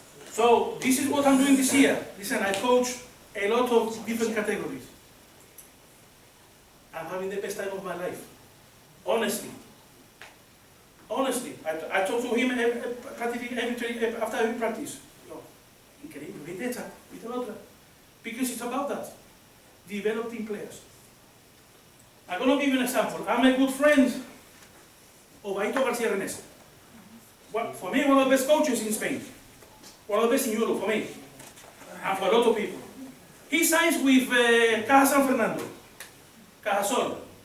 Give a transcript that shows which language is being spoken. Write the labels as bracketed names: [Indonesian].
[English] So, this is what I'm doing this year. Listen, I coach a lot of different categories. I'm having the best time of my life. Honestly. Honestly. I talk to him after every practice. [Spanish] Increíble, vete esta, vete la otra. [English] Because it's about that. Developing players. I'm going to give you an example. I'm a good friend of Aito Garcia Renes. For me, one of the best coaches in Spain. One of the best in Europe, for me. and for a lot of people. He signs with Caja San Fernando, Cajasol.